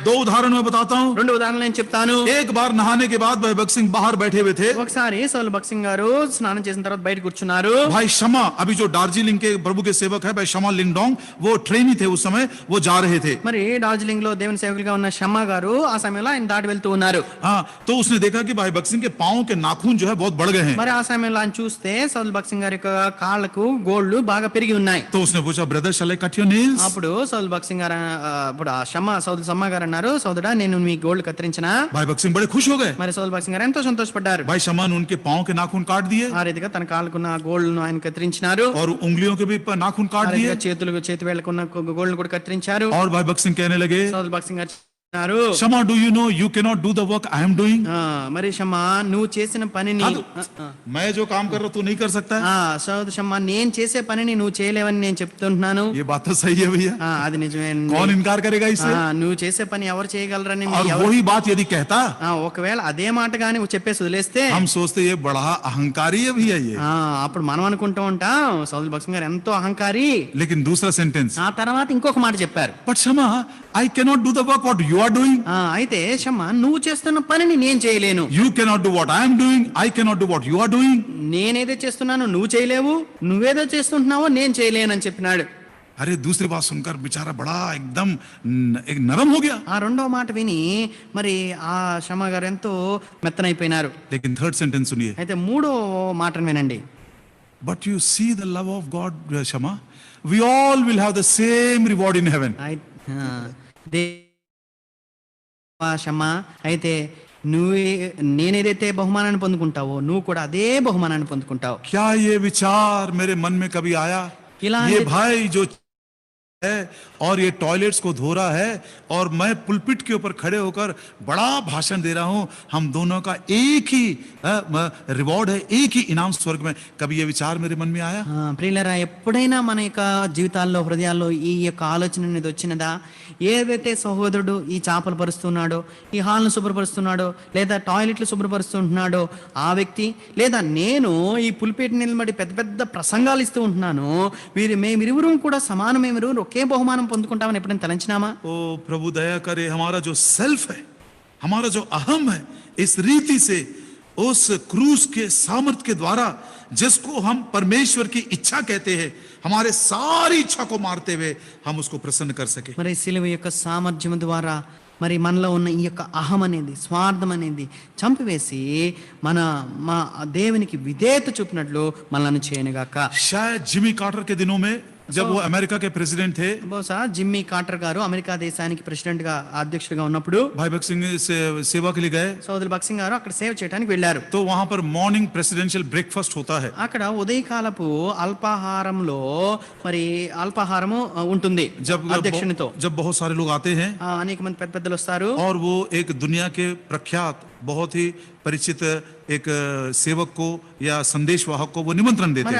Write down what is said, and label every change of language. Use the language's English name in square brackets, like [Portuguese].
[Hindi] 2 उदाहरण मैं बताता हूँ. [Telugu] 2 ఉదాహరణలు నేను చెప్తాను. [Hindi] एक बार नहाने के बाद भाई भगत सिंह बाहर बैठे हुए थे. [Telugu] ఒకసారి సోదరులు భగత్ సింగ్ గారు స్నానం చేసిన తర్వాత బయట కూర్చున్నారు. [Hindi] भाई शमा, अभी जो दार्जिलिंग के प्रभु के सेवक है भाई शमा लिंगडोंग, वो ट्रेनी थे उस समय, वो जा रहे थे. [Telugu] మరి డార్జిలింగ్ లో దేవుని సేవకులుగా ఉన్న షమ్మా గారు ఆ సమయంలో ఆయన దాటి వెళ్తూ ఉన్నారు. [Hindi] हाँ, तो उसने देखा कि भाई भगत सिंह के पांव के नाखून जो है बहुत बढ़ गए हैं. [Telugu] మరి ఆ సమయంలో ఆయన చూస్తే సోదరులు భగత్ సింగ్ గారి యొక్క కాళ్ళకు గోళ్లు బాగా పెరిగి ఉన్నాయి. [Hindi] तो उसने पूछा, [English] Brother shall I cut your nails? [Telugu] అప్పుడు సోదరులు భగత్ సింగ్ గారు అప్పుడు ఆ సోదరు సమ్మ గారు అన్నారు, సోదరుడా నేను మీ గోళ్లు కత్తిరించినా? [Hindi] भाई भगत सिंह बड़े खुश हो गए. [Telugu] మరి సోదరులు భగత్ సింగ్ గారు ఎంతో సంతోషపడ్డారు. [Hindi] भाई शमा ने उनके पांव के नाखून काट दिए [Telugu] ఆ రీతిగా తన కాళ్ళకున్న గోళ్లను ఆయన కత్తిరించినారు. [Hindi] और उंगलियों के भी नाखून [Telugu] ఆ [Hindi] काट [Telugu] రీతిగా [Hindi] दिए. [Telugu] చేతి వేళ్లకున్న గోళ్లను కూడా కత్తిరించారు. [Hindi] और भाई भगत सिंह कहने लगे, [Telugu] సోదరులు భగత్ సింగ్ గారు అన్నారు, [English] Shama do you know you can not do the work I am doing? [Telugu] మరి షమ్మా నువ్వు చేసిన పనిని [Hindi] मैं जो काम कर रहा हूं तू नहीं कर सकता है. [Telugu] సోదరు షమ్మా నేను చేసే పనిని నువ్వు చేయలేవని నేను చెప్తుంటున్నాను. [Hindi] ये बात तो सही है भैया. [Telugu] అది నిజమే. [Hindi] कौन इनकार करेगा इससे? [Telugu] నువ్వు చేసే పని ఎవరు చేయగలరని [Hindi] और वही बात यदि कहता, [Telugu] ఒకవేళ అదే మాట గాని నువ్వు చెప్పేసి వదిలేస్తే [Hindi] हम सोचते ये बड़ा अहंकारी है भैया ये. [Telugu] అప్పుడు మనం అనుకుంటూ ఉంటాం సోదరు భగత్ సింగ్ గారు ఎంతో అహంకారి. [Hindi] लेकिन दूसरा सेंटेंस, [Telugu] ఆ తర్వాత ఇంకొక మాట చెప్పారు, [English] But Shama I can not do the work what you are doing. [Telugu] అయితే షమ్మా నువ్వు చేస్తున్న పనిని నేను చేయలేను. [English] You cannot do what I am doing. I cannot do what you are doing. [Telugu] నేనేదో చేస్తున్నాను నువ్వు చేయలేవు, నువ్వేదో చేస్తుంటున్నావో నేను చేయలేను అని చెప్పినాడు. [Hindi] अरे दूसरी बात सुनकर बेचारा बड़ा एकदम एक नरम हो गया. [Telugu] ఆ రెండో మాట విని మరి ఆ షమ్మా గారు ఎంతో మెత్తనైపోయినారు. [Hindi] लेकिन थर्ड सेंटेंस सुनिए. [Telugu] అయితే మూడో మాటను వినండి. [English] But you see the love of God, Shama. We all will have the same reward in heaven. దే [Telugu] Shammah అయితే నేనేదైతే బహుమానాన్ని పొందుకుంటావో నువ్వు కూడా అదే బహుమానాన్ని పొందుకుంటావు. [Hindi] क्या ये विचार मेरे मन में कभी आया? ये भाई जो है और ये टॉयलेट्स को धो रहा है और मैं पुलपिट के ऊपर खड़े होकर बड़ा भाषण दे रहा हूं, हम दोनों का एक ही रिवॉर्ड है, एक ही इनाम स्वर्ग में. कभी ये विचार मेरे मन में आया? [Telugu] ప్రియులరా, ఎప్పుడైనా మన యొక్క జీవితాల్లో హృదయాల్లో ఈ యొక్క ఆలోచన అనేది వచ్చినదా? ఏదైతే సహోదరుడు ఈ చేపలు పరుస్తున్నాడో, ఈ హాల్ను శుభ్రపరుస్తున్నాడో, లేదా టాయిలెట్లు శుభ్రపరుస్తుంటున్నాడో ఆ వ్యక్తి, లేదా నేను ఈ పులిపేట నిలబడి పెద్ద పెద్ద ప్రసంగాలు ఇస్తూ ఉంటున్నాను, మేమిరువురు కూడా సమానమేమిరు ఒకే బహుమానం పొందుకుంటామని ఎప్పుడైనా తలంచినామా? [Hindi] ओ प्रभु दया करे, हमारा जो सेल्फ है, हमारा जो अहम है, इस रीति से उस क्रूस के सामर्थ के द्वारा जिसको हम परमेश्वर की इच्छा कहते हैं, हमारे सारी इच्छा को मारते हुए हम उसको प्रसन्न कर सके. [Telugu] మరి సిలువ యొక్క సామర్థ్యం ద్వారా మరి మనలో ఉన్న ఈ యొక్క అహం అనేది, స్వార్థం అనేది చంపివేసి మా దేవునికి విధేయత చూపినట్లు మనల్ని చేయనుగాక. [Hindi] शायद जिमी कार्टर के दिनों में जब वो अमेरिका के प्रेसिडेंट थे, [Telugu] బహుశా జిమ్మీ కార్టర్ గారు అమెరికా దేశానికి ప్రెసిడెంట్ గా అధ్యక్షుడిగా ఉన్నప్పుడు [Hindi] भाई भगत सिंह से सेवा के लिए गए, [Telugu] సోదరు భగత్ సింగ్ గారు అక్కడ సేవ చేయడానికి వెళ్ళారు. [Hindi] तो वहां पर [English] morning presidential breakfast [Hindi] होता है. [Telugu] అక్కడ ఉదయకాలపు అల్పాహారంలో మరి అల్పాహారము ఉంటుంది అధ్యక్షునితో. [Hindi] जब बहुत सारे लोग आते हैं [Telugu] అనేక మంది పెద్ద పెద్దలు వస్తారు. [Hindi] और वो एक दुनिया के प्रख्यात बहुत ही परिचित एक सेवक को या संदेश वाहक को वो निमंत्रण देते